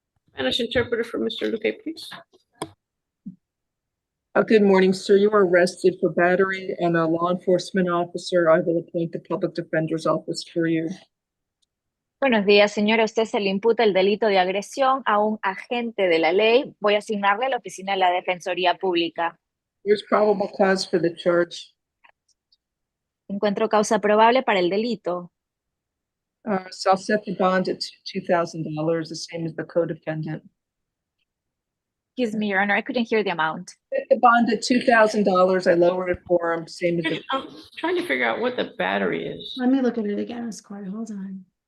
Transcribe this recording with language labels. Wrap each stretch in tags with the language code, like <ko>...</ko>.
<en>Spanish interpreter for Mr. Luque, please. Good morning, sir. You are arrested for battery and a law enforcement officer. I will appoint the public defender's office for you.</en> <es>Buenos días, señora. Usted se le imputa el delito de agresión a un agente de la ley. Voy a asignarle a la oficina de la Defensoría Pública.</es> <en>There's probable cause for the charge.</en> <es>Encuentro causa probable para el delito.</es> <en>So I'll set the bond at $2,000, the same as the co-defendant. Excuse me, Your Honor, I couldn't hear the amount. Set the bond at $2,000. I lowered it for him, same as the. I'm trying to figure out what the battery is. Let me look at it again, Ms. Court. Hold on.</en>